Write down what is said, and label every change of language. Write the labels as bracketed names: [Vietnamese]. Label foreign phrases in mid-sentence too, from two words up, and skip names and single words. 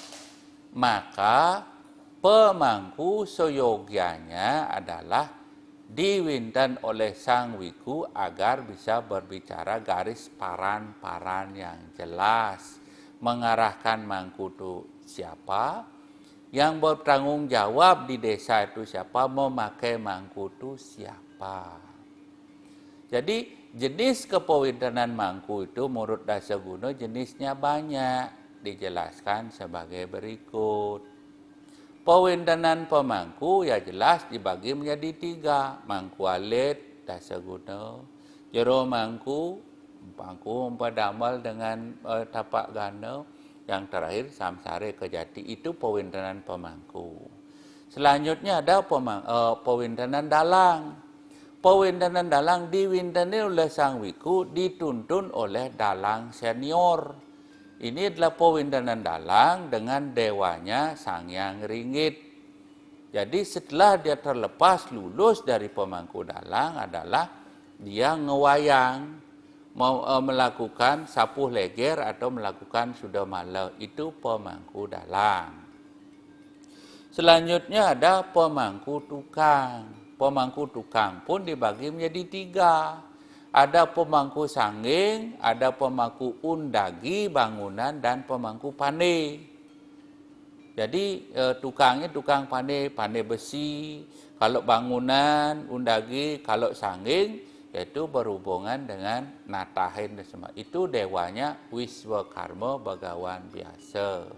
[Indonesian] Maka pemangku seyogianya adalah diwinten oleh sang wiku agar bisa berbicara garis paran-paran yang jelas, mengarahkan mangku itu siapa, yang bertanggung jawab di desa itu siapa, memakai mangku itu siapa. Jadi jenis kepewintenan mangku itu menurut Dasaguna jenisnya banyak, dijelaskan sebagai berikut. Pewintenan pemangku ya jelas dibagi menjadi 3. Mangku alit, Dasaguna, jero mangku empedamal dengan tapak gana, yang terakhir samsare kejati. Itu pewintenan pemangku. Selanjutnya ada pewintenan dalang. Pewintenan dalang diwinteni oleh sang wiku, dituntun oleh dalang senior. Ini adalah pewintenan dalang dengan dewanya Sang Hyang Ringgit. Jadi setelah dia terlepas lulus dari pemangku dalang adalah dia ngewayang, melakukan sapuh leger atau melakukan sudamala. Itu pemangku dalang. Selanjutnya ada pemangku tukang. Pemangku tukang pun dibagi menjadi 3. Ada pemangku sangging, ada pemangku undagi bangunan, dan pemangku pandai. Jadi tukangnya tukang pandai besi. Kalau bangunan, undagi, kalau sangging, yaitu berhubungan dengan natahin dan semua. Itu dewanya Wiswakarma Bagawan biasa.